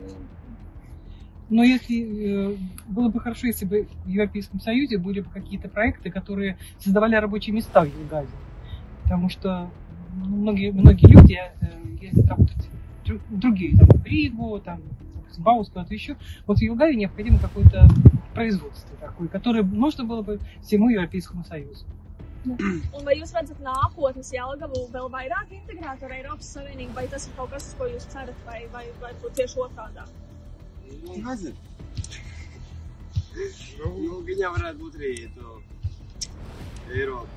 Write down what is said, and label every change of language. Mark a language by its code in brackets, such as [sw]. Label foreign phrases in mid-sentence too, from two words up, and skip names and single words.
[ru] Но если было бы хорошо, если бы в Европейском Союзе были бы какие-то проекты, которые создавали рабочие места в Елгаве, потому что многие люди ездят работать другие, там, в Ригу, там, в Баус, куда-то еще. Вот в Елгаве необходимо какое-то производство такое, которое нужно было бы всему Европейскому Союзу. [lv] Un vai jūs redzat nākotnes Jelgavu vēl vairāk integrēt ar Eiropas Savienību, vai tas ir kaut kas, uz ko jūs cerat, vai tieši otrādā? Nezinu. Viņam varētu būt arī to Eiropa.